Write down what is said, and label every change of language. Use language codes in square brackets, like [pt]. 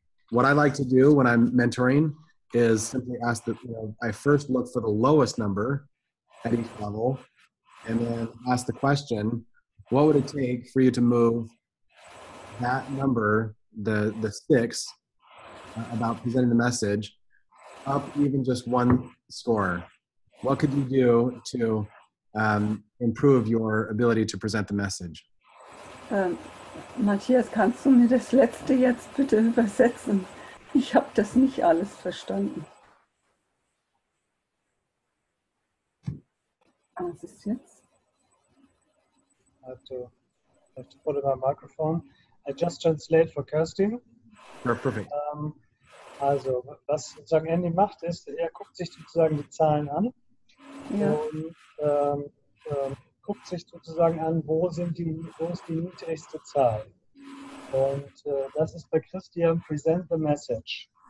[en] What I like to do when I'm mentoring is simply ask I first look for the lowest number at each level, and then ask the question, what would it take for you to move that number, the 6, about presenting the message, up even just 1 score? What could you do to improve your ability to present the message? [de] Matthias, kannst du mir das letzte jetzt bitte übersetzen? Ich habe das nicht alles verstanden. Was ist jetzt? [en] I have to put in my microphone. I just translate for Kerstin. Perfect. [de] Also, was sozusagen Andy macht, ist, er guckt sich sozusagen die Zahlen an und guckt sich sozusagen an, wo ist die niedrigste Zahl. Und das ist bei Christian Present the Message.